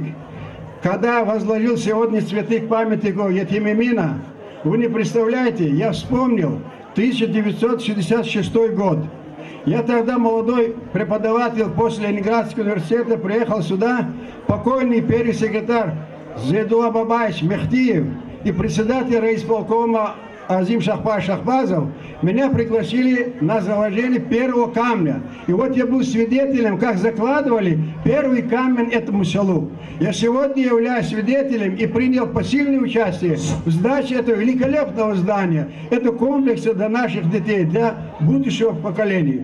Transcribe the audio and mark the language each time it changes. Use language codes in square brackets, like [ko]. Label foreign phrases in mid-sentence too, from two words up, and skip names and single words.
[ru] Когда возложил сегодня цветы к памятнику Етима Эмина, вы не представляете, я вспомнил 1966 год. Я тогда молодой преподаватель после Ленинградского университета приехал сюда, покойный первый секретарь Зейдулла Бабаевич Мехтиев и председатель райисполкома Азим Шахбазов меня пригласили на заложение первого камня. И вот я был свидетелем, как закладывали первый камень этому селу. Я сегодня являюсь свидетелем и принял посильное участие в сдаче этого великолепного здания, этого комплекса для наших детей, для будущего поколения.